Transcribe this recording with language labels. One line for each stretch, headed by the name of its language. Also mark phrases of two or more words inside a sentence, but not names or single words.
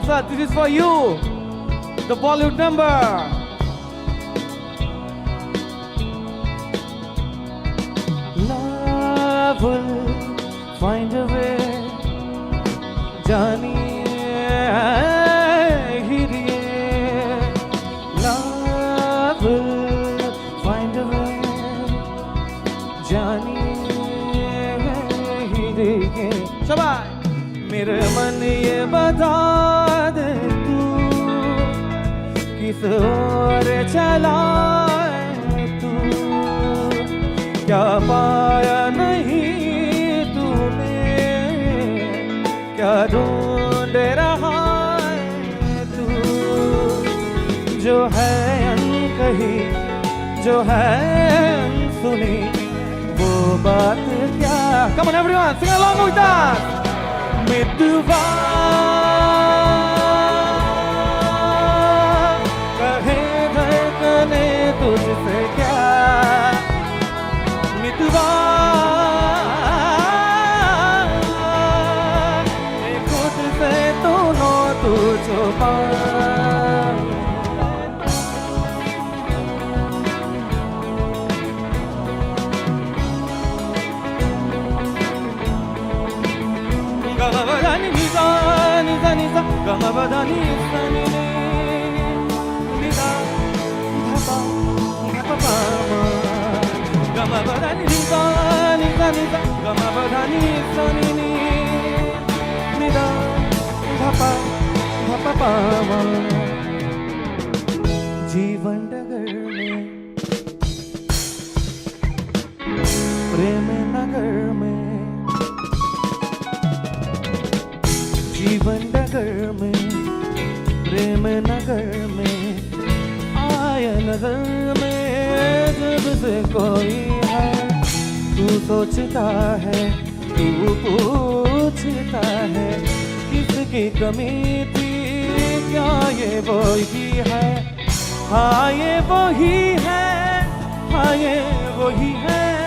English: Sir, this is for you. The Bollywood number. Love will find a way, जानिए love will find a way,
Hindi: जानिए सबाई मेरे मन ये बता दे तू किस ओर चला तू क्या पाया नहीं तूने क्या ढूंढ रहा है तू जो है अनकही जो है अनसुनी वो बात क्या
English: Come on everyone sing along with us
Hindi: मितवा कहे धड़कने तुझसे क्या मितवा खुद से तो नो तू छुपा Gamabadani nisa nisa nisa Gamabadani nisa nisa Dhapa dhapa pama Gamabadani nisa nisa nisa Gamabadani nisa nisa Dhapa dhapa pama जीवन डगर में प्रेम नगर में जीवन नगर में प्रेम नगर में आया नजर में जब से कोई है तू सोचता है तू पूछता है किसकी कमी थी क्या ये वही है हाँ ये वही है हाँ ये वही है